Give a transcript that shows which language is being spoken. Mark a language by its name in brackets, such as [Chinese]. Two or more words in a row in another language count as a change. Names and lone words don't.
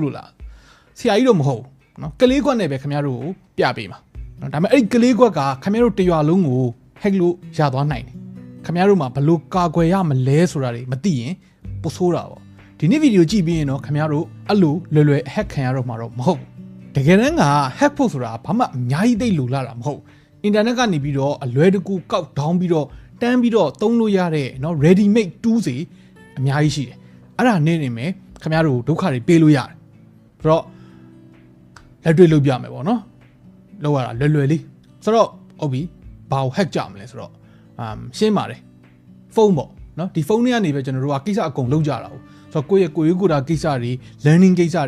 [Burmese] လို့လားဆရာကြီးတော့မဟုတ်ဘူးနော်ကလေးကွက်နဲ့ပဲခင်ဗျားတို့ကိုပြပေးမှာနော်ဒါပေမဲ့အဲ့ဒီကလေးကွက်ကခင်ဗျားတို့တရွာလုံးကို hack လို့ရသွားနိုင်တယ်ခင်ဗျားတို့မှာဘယ်လိုကာကွယ်ရမလဲဆိုတာတွေမသိရင်ပိုဆိုးတာပေါ့ဒီနေ့ဗီဒီယိုကြည့်ပြီးရင်တော့ခင်ဗျားတို့အဲ့လိုလွယ် hack ခံရတော့မှာတော့မဟုတ်ဘူးတကယ်တမ်းက hack ဖို့ဆိုတာဘာမှအများကြီးသိလို့လာတာမဟုတ်အင်တာနက်ကနေပြီး တော့အလွယ်တကူကောက်ဒေါင်းပြီးတော့တန်းပြီးတော့သုံးလို့ရတဲ့เนาะ [English] ready made tools [Burmese] တွေအများကြီးရှိတယ်အဲ့ဒါနေနေမယ်ခင်ဗျားတို့ဒုက္ခတွေပေးလို့ရတယ်ဆိုတော့လက်တွေ့လုပ်ပြမယ်ပေါ့နော်လောက်ရတာလွယ်လေးဆိုတော့ဟုတ်ပြီဘာကို hack ကြမလဲဆိုတော့ရှင်းပါတယ်ဖုန်းပေါ့နော်ဒီဖုန်းထဲကနေပဲကျွန်တော်တို့ကကိစ္စအကုန်လုပ်ကြတာဟုတ်ဆိုတော့ကိုယ့်ရဲ့ကိုယ်တာကိစ္စတွေ learning ကိစ္စတွေ